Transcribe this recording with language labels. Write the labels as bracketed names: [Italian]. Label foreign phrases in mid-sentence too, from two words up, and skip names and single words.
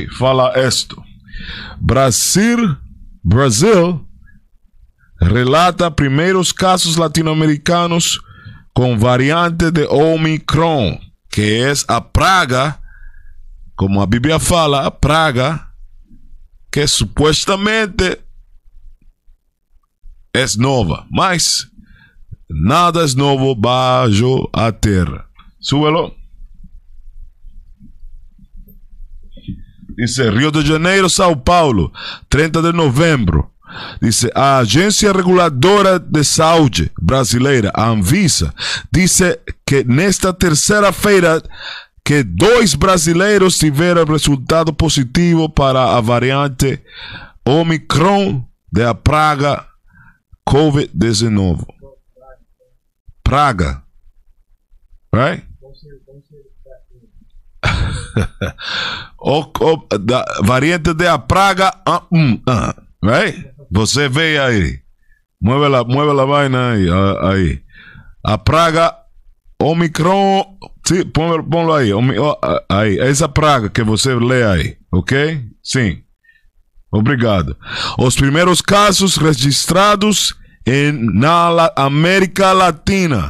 [Portuguese] Fala esto: Brasil relata primeiros casos latino-americanos com variante de Omicron, que é a praga, como a Bíblia fala, a praga que supostamente é nova, mas nada é novo baixo a terra. [Spanish] Súbelo. [Portuguese] Dice Rio de Janeiro, São Paulo, 30 de novembro. Dice: a Agência Reguladora de Saúde Brasileira, a Anvisa, disse que nesta terceira-feira que 2 brasileiros tiveram resultado positivo para a variante Omicron da praga COVID-19. Praga. Right? Da variante da praga. Right? Você vê aí. [Spanish] Mueve la vaina [Portuguese] aí. A praga Omicron. Sim, ponlo aí. Aí. Essa praga que você lê aí. Ok? Sim. Obrigado. Os primeiros casos registrados na América Latina.